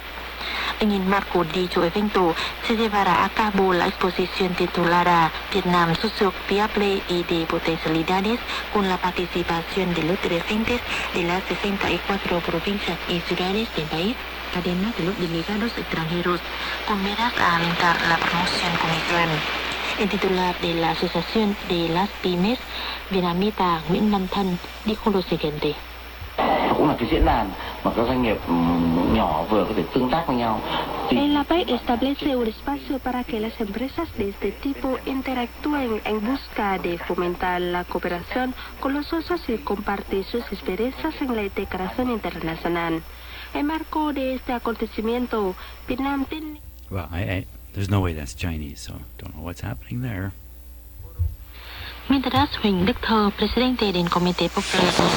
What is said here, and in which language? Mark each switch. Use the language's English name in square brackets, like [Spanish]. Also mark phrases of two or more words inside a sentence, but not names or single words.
[Spanish] En el marco de dicho evento se llevará a cabo la exposición titulada Vietnam Socio Viable y de Potencialidades, con la participación de los dirigentes de las 64 provincias y ciudades del país, además de los delegados extranjeros, con miras a alentar la promoción comercial. El titular de la Asociación de las Pymes, vietnamita Nguyễn Văn Thân, dijo lo siguiente. [Vietnamese] Cũng là cái diễn đàn mà các doanh nghiệp nhỏ vừa có thể tương tác với nhau. [Spanish] El APEC establece un espacio para que las empresas de este tipo interactúen en busca de fomentar la cooperación con los socios y compartir sus experiencias en la integración internacional. En marco de este acontecimiento, Vietnam tiene... [English] Well, there's no way that's Chinese, so don't know what's happening there. [Spanish] Mientras Huỳnh Đức Thơ, presidente del Comité Popular.